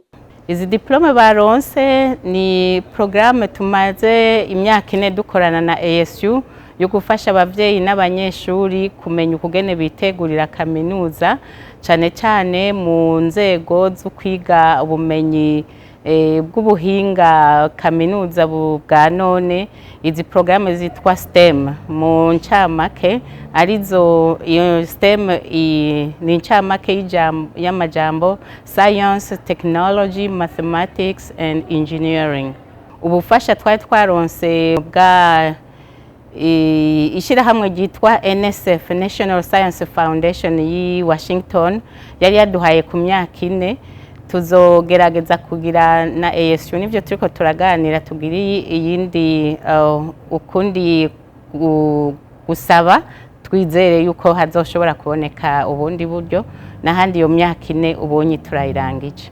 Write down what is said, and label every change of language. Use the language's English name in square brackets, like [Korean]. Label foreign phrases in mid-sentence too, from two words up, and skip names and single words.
[Rundi] Izi diplome baronse ni programme tumaze imyaka 4 dukorana na ASU yo gufasha abavyeyi n'abanyeshuri kumenya ukugene bitegurira kaminuza cane cyane mu nzego zo kwiga ubumenyi bw'ubuhinga kaminuza bwa none. Izi programme zitwa STEM mu ncamake, arizo iyo STEM ni ncamake y'amajambo [English] science, technology, mathematics and engineering. [Rundi] Ubufasha twari twaronse bwa ishirahamwe ryitwa NSF, National Science Foundation yi Washington, yari yaduhaye ku myaka 4. Tuzogerageza kugira na ASU nivyo turiko turaganira, tugiri iyindi ukundi gusaba, twizere yuko hazoshobora kuboneka ubundi buryo n'ahandi iyo myaka 4 ubonye turayirangije.